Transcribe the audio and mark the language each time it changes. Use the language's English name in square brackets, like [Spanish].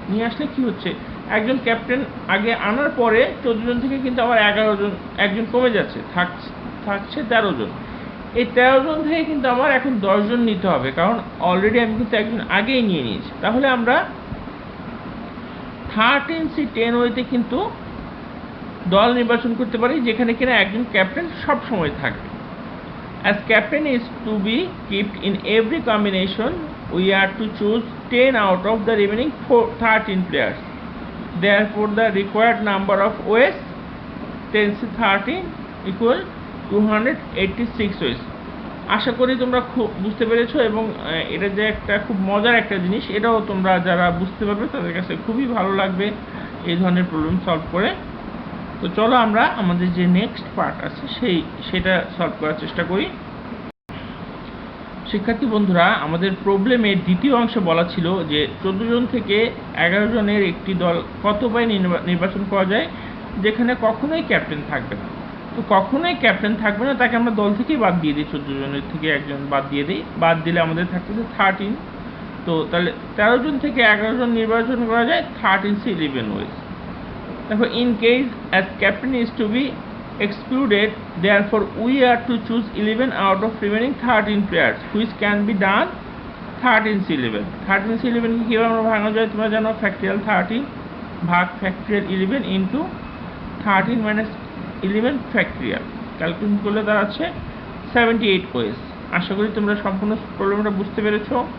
[Bangla] নিয়ে আসলে কি হচ্ছে, একজন ক্যাপ্টেন আগে আনার পরে 14 জন থেকে কিন্তু আবার 11 জন, একজন কমে যাচ্ছে, থাকছে 13 জন। এই 13 জন থেকে কিন্তু আমার এখন 10 জন নিতে হবে, কারণ অলরেডি আমি কিন্তু একজন আগেই নিয়ে নিয়েছি। তাহলে আমরা 13C10 ওয়েতে কিন্তু দল নির্বাচন করতে পারি যেখানে কিনা একজন ক্যাপ্টেন সব সময় থাকবে। [English] As captain is to be kept in every combination, we are to choose 10 out of the remaining 13 players. Therefore, the required number of ways 10C13 equal 286 ways. [Bangla] আশা করি তোমরা খুব বুঝতে পেরেছো, এবং এটা যে একটা খুব মজার একটা জিনিস, এটাও তোমরা যারা বুঝতে পারবে তাদের কাছে খুবই ভালো লাগবে এই ধরনের প্রবলেম সলভ করে। তো চলো আমরা আমাদের যে নেক্সট পার্ট আছে সেটা সলভ করার চেষ্টা করি। শিক্ষার্থী বন্ধুরা, আমাদের প্রবলেমের দ্বিতীয় অংশে বলা ছিল যে 14 জন থেকে 11 জনের একটি দল কত পায়ে নির্বাচন করা যায় যেখানে কখনোই ক্যাপ্টেন থাকবে না। তো কখনোই ক্যাপ্টেন থাকবে না তাকে আমরা দল থেকেই বাদ দিয়ে দিই, 14 জনের থেকে একজন বাদ দিয়ে দিই। বাদ দিলে আমাদের থাকতেছে 13। তো তাহলে 13 জন থেকে 11 জন নির্বাচন করা যায় 13C11 wedge. [English] Therefore, in case as captain is to be excluded, therefore we are to choose 11 out of remaining 13 players, which can be done 13C11. [Bangla] 13C11 কে কিভাবে আমরা ভাঙা যায় তোমরা জানো, ফ্যাক্টরিয়াল 13 ভাগ factorial 11 into 13 minus 11 factorial. Calculation করলে দাঁড়াচ্ছে 78 wedge. আশা করি তোমরা সম্পূর্ণ প্রবলেমটা বুঝতে পেরেছো।